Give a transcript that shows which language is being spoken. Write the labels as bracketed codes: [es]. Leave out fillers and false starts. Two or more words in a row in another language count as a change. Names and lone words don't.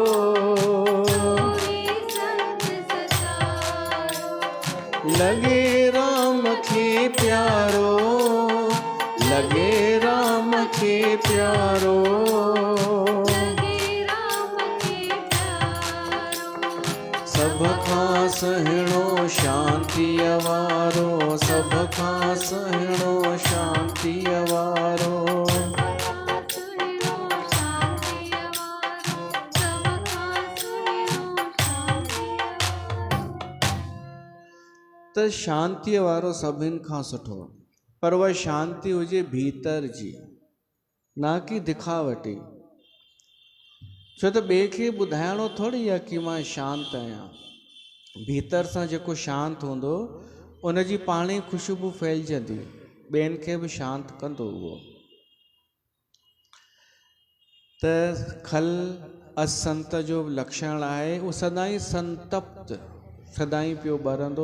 [sd] लगे राम के प्यारो, लगे राम के प्यारो। सब खां सहिणो शांति अवारो, सब खां सहिणो शांति अवारो। त शांति वारो सभिनि खां सुठो, पर उहा शांति हुजे भीतर जी, ना कि दिखावटी। छो त ॿिए खे ॿुधाइणो थोड़ी आहे कि मां शांत आहियां। भीतर सां जेको शांत हूंदो उनजी पाण ई ख़ुशबू फैलजंदी, ॿियनि खे बि शांत कंदो उहो। त खल असंत जो लक्षण आहे, उहो सदाईं संतप्त, सदाईं पियो ॿरंदो।